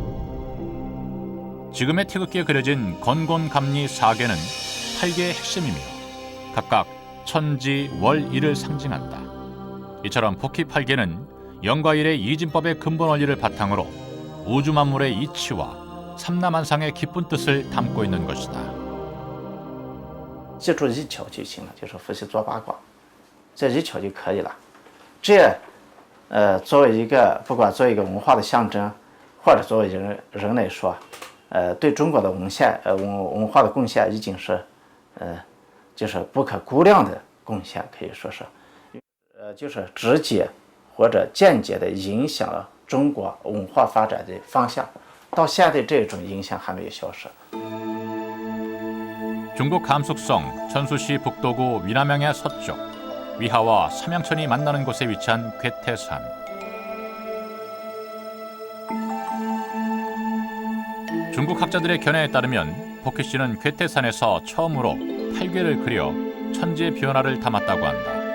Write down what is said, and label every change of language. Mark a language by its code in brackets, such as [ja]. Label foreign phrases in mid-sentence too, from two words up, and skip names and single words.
[ko] 지금의 태극기에 그려진 건곤감리 4개는 팔괘의 핵심이며 각각 천지, 월, 일을 상징한다. 이처럼 복희 팔괘는 영과 일의 이진법의 근본 원리를 바탕으로 우주 만물의 이치와 삼라만상의 깊은 뜻을 담고 있는 것이다. [zh] 记住一巧就行了，就是伏羲做八卦，这一巧就可以了。这，作为一个不管作为一个文化的象征，或者作为人来说，对中国的文化的贡献已经是，就是不可估量的贡献，可以说是，就是直接或者间接的影响了中国文化发展的方向。到现在这种影响还没有消失。 [ko] 중국 감숙성 천수시 북도구 위남양의 서쪽, 위하와 삼양천이 만나는 곳에 위치한 괴태산. 중국 학자들의 견해에 따르면 복희 씨는 괴태산에서 처음으로 팔괘를 그려 천지의 변화를 담았다고 한다.